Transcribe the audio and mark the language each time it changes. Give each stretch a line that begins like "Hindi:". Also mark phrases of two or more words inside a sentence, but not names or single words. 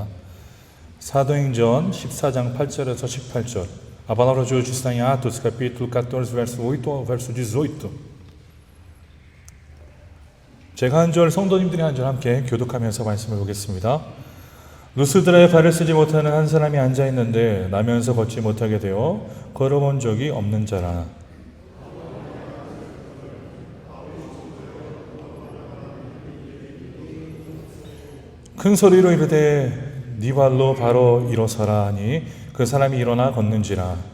Korean: 사도행전 14장 8절에서 18절.
Portuguese: A palavra de hoje está em Atos, capítulo 14, verso 8 ao verso 18.
Korean: 제가 한 절, 성도님들이 한 절 함께 교독하면서 말씀을 보겠습니다. 루스드라에 발을 쓰지 못하는 한 사람이 앉아 있는데 나면서 걷지 못하게 되어 걸어본 적이 없는 자라. 큰 소리로 이르되 네 발로 바로 일어서라 하니 그 사람이 일어나 걷는지라.